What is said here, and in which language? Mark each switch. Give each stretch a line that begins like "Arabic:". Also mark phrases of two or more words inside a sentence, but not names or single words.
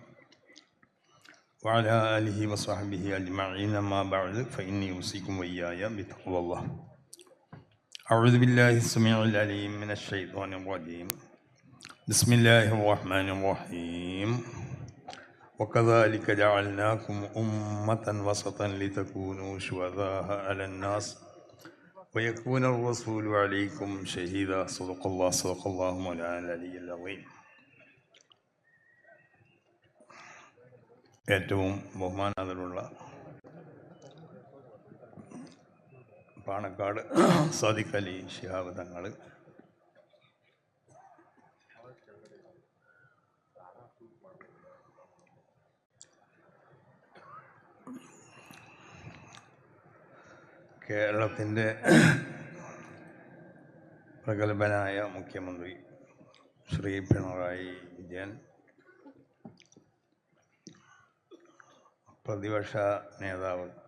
Arabic: وعلى آله وصحبه أجمعين أما بعد فإني أوصيكم وإياي بتقوى الله أعوذ بالله السميع العليم من الشيطان الرجيم بسم الله الرحمن الرحيم وكذلك جعلناكم أمة وسطا لتكونوا شهداء على الناس ويكون الرسول عليكم شهيدا صدق الله مولانا العلي العظيم.
Malayalam: ഏറ്റവും ബഹുമാനാദരവുള്ള പാണക്കാട് സാദിഖ് അലി ശിഹാബ് തങ്ങൾ, കേരളത്തിൻ്റെ പ്രഗത്ഭനായ മുഖ്യമന്ത്രി ശ്രീ പിണറായി വിജയൻ, പ്രതിപക്ഷ നേതാവ്